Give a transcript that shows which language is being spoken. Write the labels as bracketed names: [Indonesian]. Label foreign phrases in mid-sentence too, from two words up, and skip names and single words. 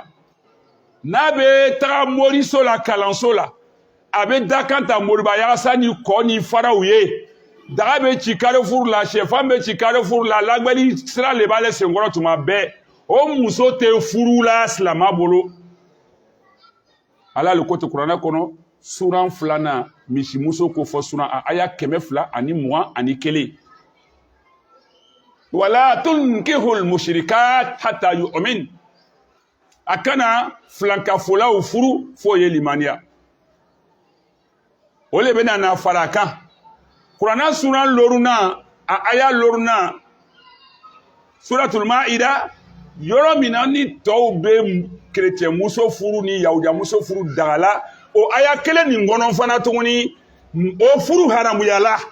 [Bambara] n'a bɛ taga moriso la kalanso la a bɛ dakan ta moriba yagasa ni kɔ ni faraw ye daga bɛ ci carrefour la sɛfan bɛ ci carrefour la lagbɛli sira le b'ale senkɔrɔ tuma bɛɛ o muso tɛ furu la silama bolo ala le ko tɛ kuranɛ kɔnɔ suran 2 na misi muso ko fɔ suran a aya 221 [Arabic] ولا تنكحوا المشركات حتى يؤمن [Bambara] akana filankafolaw furu fo ye limaniya o le bɛna na fara kan kuranna suran loruna a aya loruna suratul maida yɔrɔ min na ni tɔw bɛ kerecɛn muso furu ni yahudiya muso furu dagala o aya 1 nin kɔnɔ fana tuguni o furu haramuyala